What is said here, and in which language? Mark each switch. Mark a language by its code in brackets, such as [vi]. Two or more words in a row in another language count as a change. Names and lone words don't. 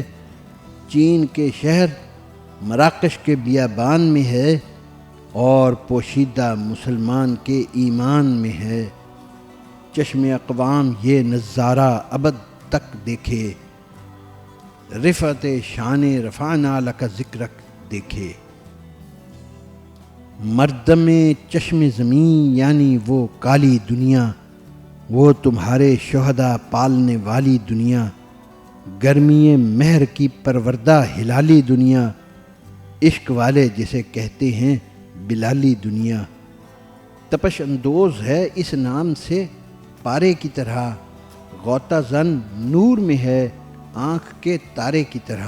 [ur] چین کے شہر مراکش کے بیابان میں ہے، اور پوشیدہ مسلمان کے ایمان میں ہے۔ چشم اقوام یہ نظارہ ابد تک دیکھے، رفعت شان [ar] رفعنا لک ذکرک [ur] دیکھے۔ مردم چشم زمین یعنی وہ کالی دنیا، وہ تمہارے شہداء پالنے والی دنیا، گرمی مہر کی پروردہ ہلالی دنیا، عشق والے جسے کہتے ہیں بلالی دنیا۔ تپش اندوز ہے اس نام سے پارے کی طرح، غوطہ زن نور میں ہے آنکھ کے تارے کی طرح۔